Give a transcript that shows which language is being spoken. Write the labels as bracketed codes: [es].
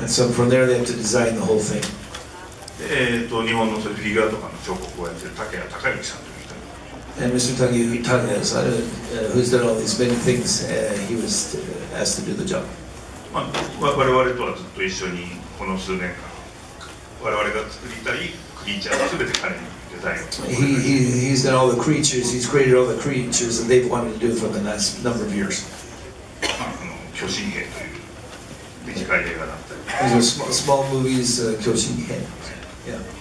[en] And so from there they had to design the whole thing. [ja] 日本のそういうフィギュアとかの彫刻をやってる竹谷隆之さんという人。 [en] And Mr. Takaya, who's done all these many things, he was asked to do the job. [ja] 我々とはずっと一緒にこの数年間、我々が作りたいクリーチャーをすべて彼にデザインを。 [en] He's done all the creatures. He's created all the creatures that they've wanted to do for the last number of years. [ja] 巨神兵という短い映画だったり。 [en] These are small movies, Kyoshin-hen. Yeah.